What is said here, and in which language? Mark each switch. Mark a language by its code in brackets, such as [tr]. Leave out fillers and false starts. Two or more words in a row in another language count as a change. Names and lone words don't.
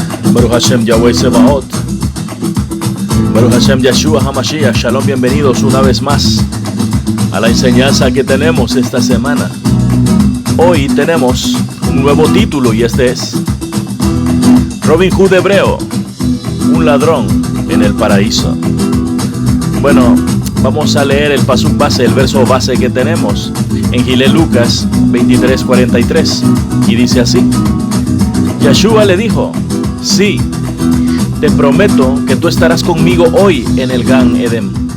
[he] ברוך השם יהוה צבאות, ברוך השם ישוע המשיח. [es] Shalom, bienvenidos una vez más a la enseñanza que tenemos esta semana. Hoy tenemos un nuevo título y este es Robin Hood hebreo, un ladrón en el paraíso. Bueno, vamos a leer el pasuk base, el verso base que tenemos en Gilel Lucas 23:43 y dice así: Yeshua le dijo: sí, te prometo que tú estarás conmigo hoy en el [he] גן עדן.